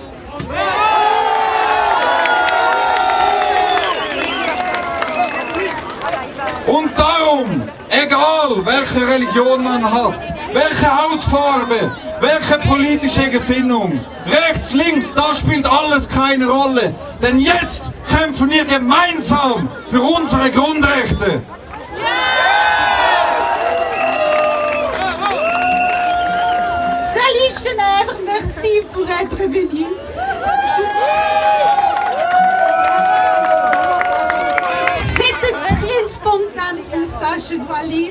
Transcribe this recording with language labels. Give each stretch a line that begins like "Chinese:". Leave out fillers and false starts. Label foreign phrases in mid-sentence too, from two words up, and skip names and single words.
German: Und darum, egal welche Religion man hat, welche Hautfarbe, welche politische Gesinnung, rechts, links, das spielt alles keine Rolle. Denn jetzt kämpfen wir gemeinsam für unsere Grundrechte.
French: Salut Genève, merci pour être venu. C'était très spontané comme ça, je dois lire.